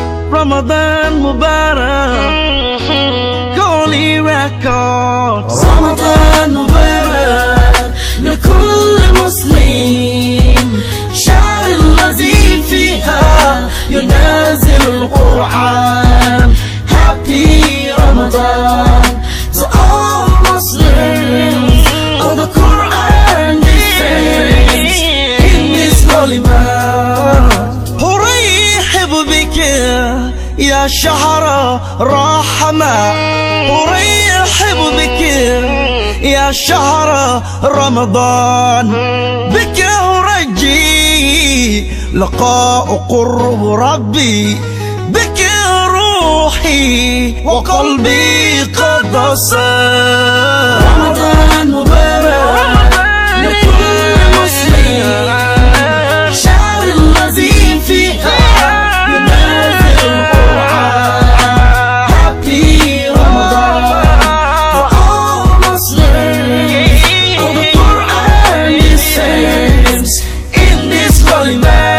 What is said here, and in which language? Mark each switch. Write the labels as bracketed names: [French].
[English] Ramadan Mubarak, Holy Records. [Arabic] رمضان مبارك لكل مسلم، شهر الذي فيها ينزل القرآن. [English] Happy Ramadan to all Muslims. Oh, the Quran descends in this holy month. [Arabic] أرحب بك يا شهر رحمة، أرحب بك يا شهر رمضان. بك أرجي لقاء قرب ربي، بك روحي وقلبي قد صار. رمضان مبارك لكل مسلم، شهر الذي فيها ينزل القرآن. [English] Happy Ramadan for all Muslims. Oh, the Quran descends in this holy month.